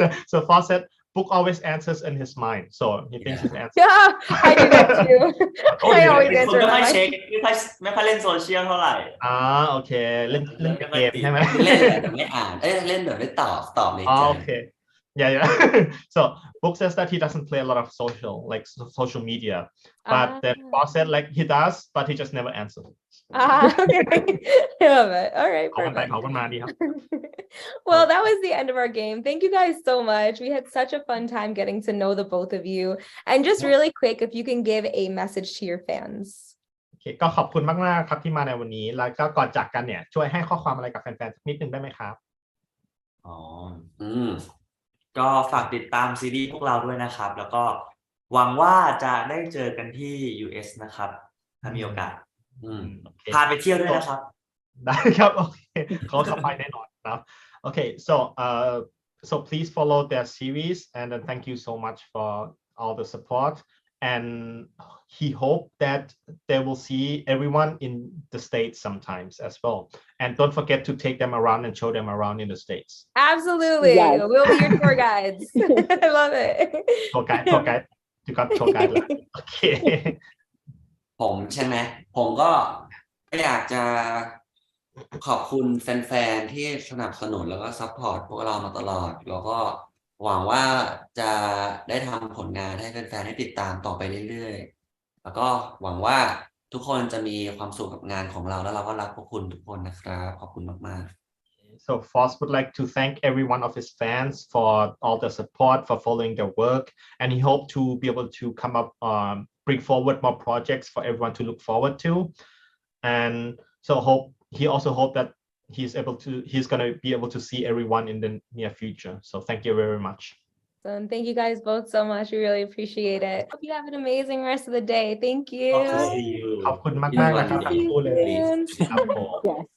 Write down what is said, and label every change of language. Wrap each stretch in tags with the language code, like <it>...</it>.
<en>So Fawcett book always answers in his mind, so he thinks his answer. Yeah, I do that too. I always</en> <th>เป็นคน</th> <en>answer</en> <th>ไม่ค่อย</th> <en>my</en> <th>เช็คไม่ค่อยเล่นโซเชียลเท่าไหร่ โอเคเล่นเกมใช่ไหม เล่นแบบไม่อ่านเล่นแบบไม่ตอบในใจ โอเค yeah.</th> <en>So book says that he doesn't play a lot of social media, but then Fawcett like he does, but he just never answers. Okay. I love it. All right,</en> <th>เขากันไป</th> <en>perfect.</en> <th>เขากันมาดีครับ</th> <en>Well, that was the end of our game. Thank you guys so much. We had such a fun time getting to know the both of you. And just really quick, if you can give a message to your fans.</en> <th>โอเคก็ขอบคุณมากๆครับที่มาในวันนี้ แล้วก็ก่อนจากกันเนี่ยช่วยให้ข้อความอะไรกับแฟนๆสักนิดนึงได้ไหมครับ อ๋อ อืม ก็ฝากติดตามซีรีส์พวกเราด้วยนะครับ แล้วก็หวังว่าจะได้เจอกันที่ US นะครับ ถ้ามีโอกาส อืม โอเค พาไปเที่ยวด้วยนะครับ ได้ครับโอเคเขาไปแน่นอนนะ</th> <en>Okay, so please follow their series and then thank you so much for all the support and he hope that they will see everyone in the States sometimes as well and don't forget to take them around and show them around in the States. Absolutely. Yes. We'll be your tour guides. I love it. Tour guide you got tour guide</en> <th>แล้วโอเค ผมใช่ไหมผมก็อยากจะขอบคุณแฟนๆที่สนับสนุนแล้วก็ซัพพอร์ตพวกเรามาตลอด แล้วก็หวังว่าจะได้ทำผลงานให้แฟนๆให้ติดตามต่อไปเรื่อยๆแล้วก็หวังว่าทุกคนจะมีความสุขกับงานของเราแล้วเราก็รักพวกคุณทุกคนนะครับขอบคุณมากๆ</th> <en>So Foss would like to thank every one of his fans for all the support, for following their work, and he hoped to be able to come up, bring forward more projects for everyone to look forward to. And so he also hope that he's going to be able to see everyone in the near future. So thank you very much. And thank you guys both so much. We really appreciate it. Hope you have an amazing rest of the day. Thank you. Hope to see you</en> <th>ขอบคุณมากๆนะครับทั้งคู่เลย ครับผม</th>